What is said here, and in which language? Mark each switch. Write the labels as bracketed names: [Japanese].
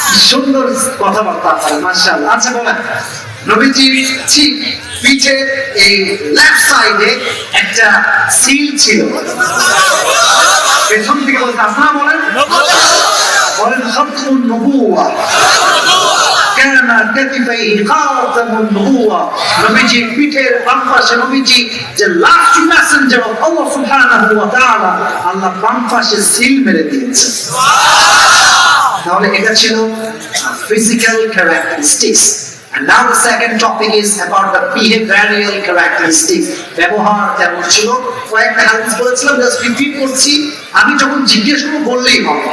[Bangla] সুন্দর কথাবার্তা আপনার, মাশাআল্লাহ। আচ্ছা বলেন নবীজি ঠিক পিঠে এই লেফট সাইডে একটা সিল ছিল, পেছন থেকে বলতে আপনারা বলেন বলেন [Arabic] খাতমুন নবুওয়া কানা কাতিফাইহি খাতামুন নবুওয়া। [Bangla] নবীজি পিঠের বাম পাশে নবীজি যে লাস্ট মেসেঞ্জার অফ আল্লাহ সুবহানাহু ওয়া তাআলা, আল্লাহ বাম পাশে সিল মেরে দিয়েছেন। তাহলে এটা ছিল [English] physical characteristics. And now the second topic is about the behavioral characteristics. [Bangla] ব্যবহার কেমন ছিল? কয়েকটা হাদিস বলেছিলাম, জাস্ট রিপিট করছি। আমি যখন জিজ্ঞেস করব বললেই হবে।